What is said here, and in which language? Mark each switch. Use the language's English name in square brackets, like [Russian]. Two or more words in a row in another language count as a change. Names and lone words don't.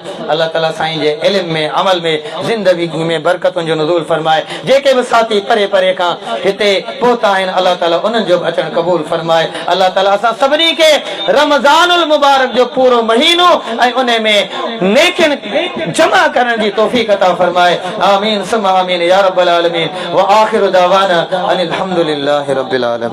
[Sindhi] अल्लाह ताला साईं जे इल्म में अमल में ज़िंदगी में बरकतुनि जो नुज़ूल फरमाए। जेके भी साथी परे परे खां हिते पहुता आहिनि अल्लाह ताला उन्हनि जो अचण क़बूल फरमाए। अल्लाह ताला असां सभिनी खे रमज़ानुल मुबारक जो पूरो महीनो ऐं उन में नेकिन जमा करण जी तौफीक अता फरमाए। [Arabic] آمين ثم آمين يا رب العالمين وآخر دعوانا أن الحمد لله رب العالمين.